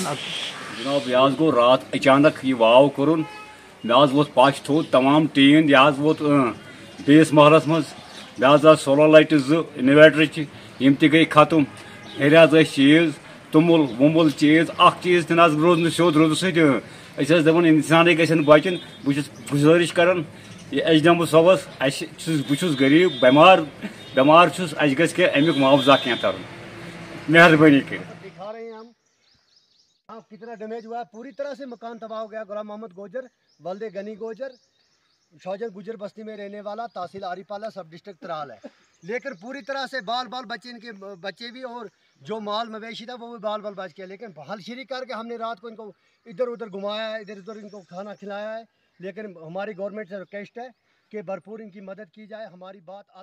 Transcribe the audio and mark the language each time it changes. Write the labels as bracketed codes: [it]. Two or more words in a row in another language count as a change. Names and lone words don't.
[ks] جناب یہ گو رات اچانک یہ واو کورن مے ووت پش تھوٚد تمام ٹیٖن یہ ووت بیس محلس مز مے سولر لایٹہِ 2 اِنویٹر یم تہِ گٔے ختم ہیٚرِ حظ ٲسۍ چیٖز توٚمُل ووٚمُل چیٖز اکھ چیٖز تہِ نہ حظ روٗد نہٕ سیوٚد روٗدٕ سۭتۍ أسۍ ٲسۍ دپان انسانٕے گژھن بچن بہٕ چھُس گُزٲرِش کران یہ ایچ ڈی ایم صٲبس بہٕ چھُس غریٖب بٮ۪مار چھُس اَسہِ گژھِ کینٛہہ امیُک معاوضہ کینٛہہ ترُن مہربٲنی کٔرِتھ [ur] دکھا رہے ہیں ہم کتنا ڈیمیج ہوا ہے پوری طرح سے مکان تباہ ہو گیا غلام محمد گوجر ولد غنی گوجر شوجت گجر بستی میں رہنے والا تحصیل آریپالہ سب ڈسٹرکٹ ترال ہے لیکن پوری طرح سے بال بچے ان کے بچے بھی اور جو مال مویشی تھا وہ بھی بال بچ گیا لیکن حل شری کر کے ہم نے رات کو ان کو ادھر ادھر گھمایا ہے ادھر ادھر ان کو کھانا کھلایا ہے لیکن ہماری گورنمنٹ سے ریکویسٹ ہے کہ بھرپور ان کی مدد کی جائے ہماری بات اعلیٰ